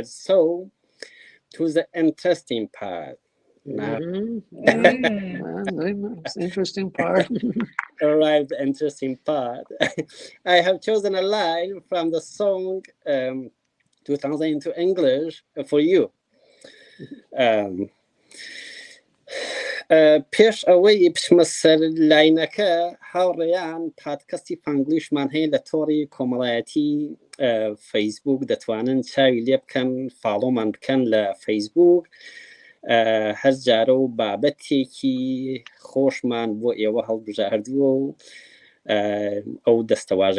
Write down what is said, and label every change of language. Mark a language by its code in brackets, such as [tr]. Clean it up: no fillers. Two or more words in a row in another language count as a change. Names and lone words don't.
[en] So to the interesting part. Now, It's an interesting part. arrived the interesting part. I have chosen a line from the song to translate into English for you. [ckb] پێش ئەوەی پشمە سەر لاینەکە هاوڕێیان پادکەستی فانگلیشمان هەیە لە تۆڕی کۆمەڵایەتی فەیسبوک دەتوانن چاوی لێ بکەن فاڵۆمان بکەن لە فەیسبوک هەر جارە و بابەتێکی خۆشمان بۆ ئێوە هەڵبژاردووە و ئەو دەستەواژە